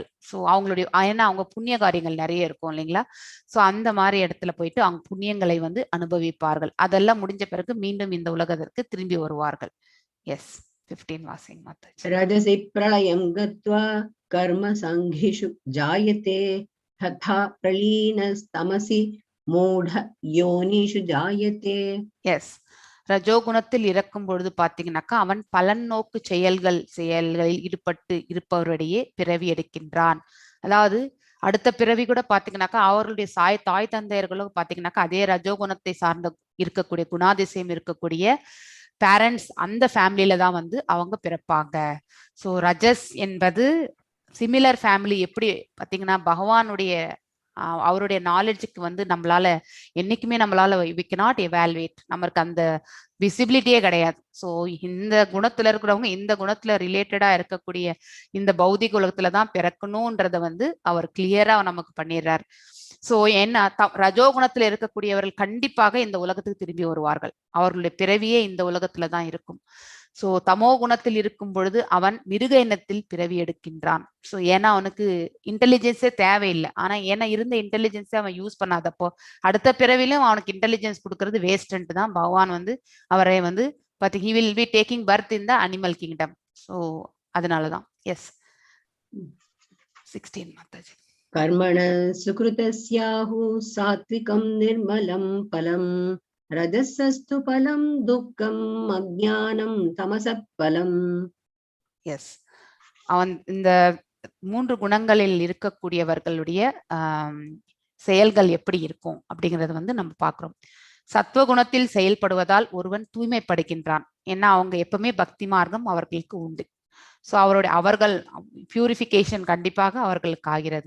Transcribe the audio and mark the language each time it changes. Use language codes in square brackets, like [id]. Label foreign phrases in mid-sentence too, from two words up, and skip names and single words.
[ta] ஸோ அவங்களுடைய, ஏன்னா அவங்க புண்ணிய காரியங்கள் நிறைய இருக்கும் இல்லைங்களா? ஸோ அந்த மாதிரி இடத்துல போயிட்டு அவங்க புண்ணியங்களை வந்து அனுபவிப்பார்கள். அதெல்லாம் முடிஞ்ச பிறகு மீண்டும் இந்த உலகத்திற்கு திரும்பி வருவார்கள். எஸ், 15 வாசிங் மாதாஜி. [sa] रजसि प्रलयं गत्वा कर्म सङ्गिषु जायते तथा प्रलीनस्तमसि मूढ योनिषु जायते. [ta] எஸ், ரஜோகுணத்தில் இருக்கும் பொழுது பாத்தீங்கன்னாக்கா அவன் பலன் நோக்கு செயல்களில் ஈடுபட்டு இருப்பவரிடையே பிறவி எடுக்கின்றான். அதாவது அடுத்த பிறவி கூட பாத்தீங்கன்னாக்கா அவர்களுடைய தாய் தந்தையர்களும் பாத்தீங்கன்னாக்கா அதே ரஜோகுணத்தை சார்ந்த இருக்கக்கூடிய குணாதிசயம் இருக்கக்கூடிய பேரண்ட்ஸ் அந்த ஃபேமிலியில தான் வந்து அவங்க பிறப்பாங்க. ஸோ ரஜஸ் என்பது [en] similar family. [ta] எப்படி பாத்தீங்கன்னா பகவானுடைய அவருடைய நாலேஜுக்கு வந்து நம்மளால என்னைக்குமே [en] we cannot evaluate, [ta] நமக்கு அந்த விசிபிலிட்டியே கிடையாது. ஸோ இந்த குணத்துல இருக்கிறவங்க இந்த குணத்துல ரிலேட்டடா இருக்கக்கூடிய இந்த பௌதிக உலகத்துல தான் பிறக்கணும்ன்றத வந்து அவர் கிளியரா நமக்கு பண்ணிடுறார். ஸோ என்ன ரஜோகுணத்துல இருக்கக்கூடியவர்கள் கண்டிப்பாக இந்த உலகத்துக்கு திரும்பி வருவார்கள். அவர்களுடைய பிறவியே இந்த உலகத்துல தான் இருக்கும். ஸோ தமோ குணத்தில் இருக்கும் பொழுது அவன் மிருக இனத்தில் பிறவி எடுக்கின்றான். ஸோ ஏன்னா அவனுக்கு இன்டெலிஜென்ஸே தேவையில்லை. ஆனா ஏன்னா இருந்த இன்டெலிஜென்ஸே அவன் யூஸ் பண்ணாதப்போ அடுத்த பிறவிலும் அவனுக்கு இன்டெலிஜென்ஸ் கொடுக்கறது வேஸ்ட்ன்ட்டு தான் பகவான் வந்து அவரை வந்து [en] he will be taking birth in the animal kingdom. [ta] ஸோ அதனாலதான். எஸ் 16 மாதாஜி. [sa] कर्मण सुकृतस्याहु सात्विकं निर्मलं फलं रजसस्तु फलं दुःखम् अज्ञानं तमसः फलं. [ta] எஸ், அவன் இந்த 3 குணங்களில் இருக்கக்கூடியவர்களுடைய செயல்கள் எப்படி இருக்கும் அப்படிங்கறது வந்து நம்ம பார்க்கிறோம். சத்துவகுணத்தில் செயல்படுவதால் ஒருவன் தூய்மைப்படுகின்றான். ஏன்னா அவங்க எப்பவுமே பக்தி மார்க்கம் அவர்களுக்கு உண்டு. ஸோ அவர்கள் பியூரிஃபிகேஷன் கண்டிப்பாக அவர்களுக்கு ஆகிறது.